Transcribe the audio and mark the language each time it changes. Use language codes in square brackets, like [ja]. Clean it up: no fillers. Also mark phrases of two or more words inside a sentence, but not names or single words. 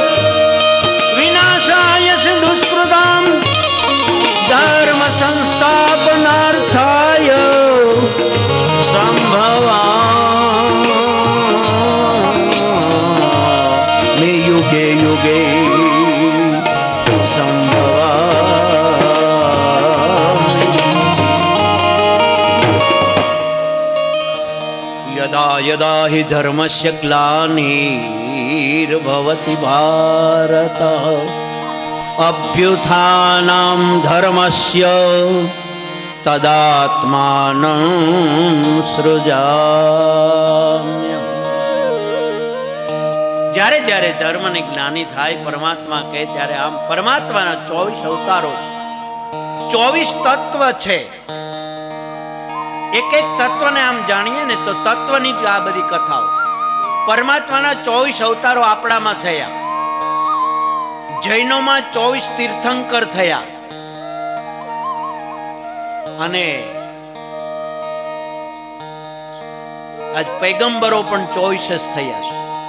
[sa] વિનાશાય દુષ્કૃતામ ધર્મ સંસ્થાપનાર્થાય સંભવામિ યુગે યુગે यदा यदा हि धर्मस्य ग्लानिर्भवति भारत अभ्युत्थानं धर्मस्य तदात्मानं सृजाम्य. [gu] જ્યારે જ્યારે ધર્મની જ્ઞાની થાય પરમાત્મા કહે ત્યારે આમ પરમાત્માના 24 અવતારો છે, 24 તત્વ છે. એક એક તત્વને આમ જાણીએ ને તો તત્વની જ આ બધી કથાઓ. પરમાત્માના 24 અવતારો આપણામાં થયા, જૈનોમાં 24 તીર્થંકર થયા અને આજ પૈગંબરો પણ 24 જ થયા છે.